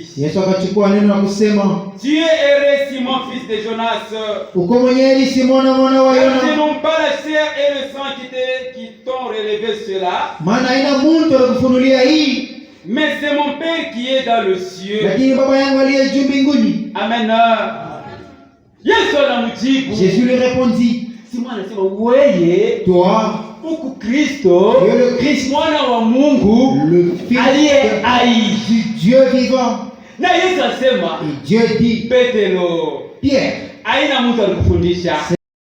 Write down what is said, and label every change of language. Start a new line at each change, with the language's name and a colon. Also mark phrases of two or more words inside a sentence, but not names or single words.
Swahili: Yesu akachukua neno na kusema,
French: tu es heureux Simon, fils de Jonas,
Swahili: uko mwenye heri Simona mwana wa
French: car ce
Swahili: Yona,
French: non pas la chair et le sang qui t'ont relevé cela,
Swahili: maana haina mtu alikufunulia hii,
French: mais c'est mon Père qui est dans le cieux.
Swahili: lakini Baba yangu aliye juu mbinguni. Amen. Yesu anamjibu,
French: Jésus lui répondit,
Swahili: Simon anasema wewe
French: toi,
Swahili: uku Kristo,
French: tu es le Christ,
Swahili: mwana wa Mungu
French: le Fils
Swahili: aliye hai.
French: du Dieu vivant.
Swahili: Na Yesu asema,
French: Et Dieu dit,
Swahili: Petero,
French: Pierre,
Swahili: haina mtu alikufundisha.